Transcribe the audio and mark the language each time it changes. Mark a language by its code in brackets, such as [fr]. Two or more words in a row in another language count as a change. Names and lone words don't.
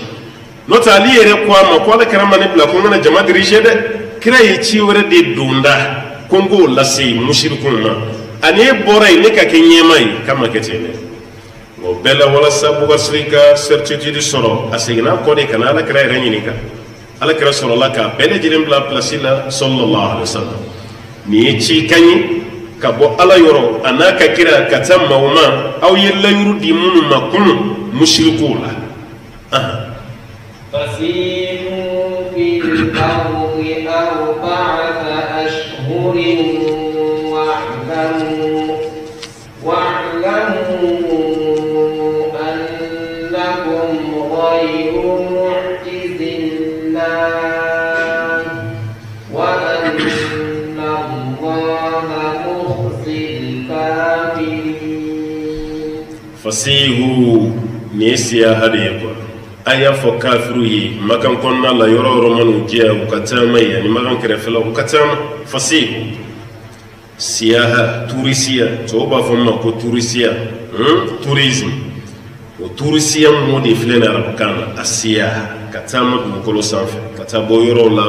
[bm] n'o tɛ ali yɛrɛ ko a ma ko ala kɛra ma ne bila ko n kana jama dirige dɛ kira ye ci wɛrɛ de don da ko n k'o lase mushrikuw ma ani e bɔra yen ne ka kɛ ɲɛma ye k'a ma kɛ ten dɛ o bɛɛ la walasa abubakasiriki ka certitude sɔrɔ a seginna kɔ de ka na ala kɛra yɛrɛ ɲininka ala kɛra sɔrɔla ka bɛɛ lajɛlen bila place la [ar] صلى الله عليه وسلم [bm] nin ye ci kan ye ka bɔ ala yɔrɔ a n'a ka kira ka taa maaw ma aw ye layuru di minnu ma kunun mushrikuw la [ar] فسيروا في الأرض 4 أشهر واعلموا أنكم غير معجز الله وأن الله مخزي الكافرين فسيروا نيسيا هديكم [bm] aya fɔ kafiru ye makan kɔnɔna la yɔrɔ yɔrɔ man'u diya u ka taama ye ani makan kɛrɛfɛla u ka taama fasihu siyaha turisiya tɔw b'a fɔ min ma ko turisiya tourisme o turisiya mot de filɛ nin arabukan na a siyaha ka taama dugukolo sanfɛ ka taa bɔ yɔrɔw la